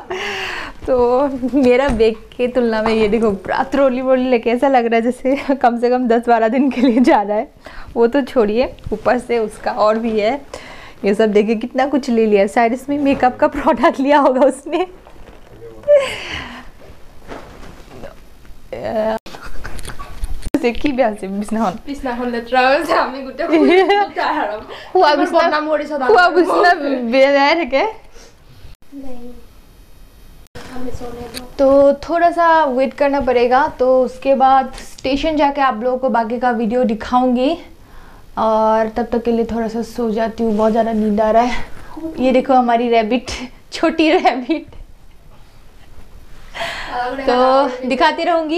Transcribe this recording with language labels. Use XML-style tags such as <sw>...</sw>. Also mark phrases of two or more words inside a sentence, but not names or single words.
<hi>तो मेरा बैग के तुलना में ये देखो पूरा ट्रॉली वोली लेके ऐसा लग रहा है जैसे कम से कम 10-12 दिन के लिए जा रहा है। वो तो छोड़िए, ऊपर से उसका और भी है, ये सब देखिए कितना कुछ ले लिया। शायद इसमें मेकअप का प्रोडक्ट लिया होगा उसने।</hi> <as>কি বেয়া আছে বিছনাখন লেতেৰা হৈছে, আমি গোটেই খোৱা বিছনা বেয়াই থাকে।</as> <hi>तो थोड़ा सा वेट करना पड़ेगा, तो उसके बाद स्टेशन जाके आप लोगों को बाकी का वीडियो दिखाऊंगी, और तब तक के लिए थोड़ा सा सो जाती हूँ, बहुत ज़्यादा नींद आ रहा है। ये देखो हमारी रैबिट, छोटी रैबिट, तो दिखाती रहूंगी।</hi>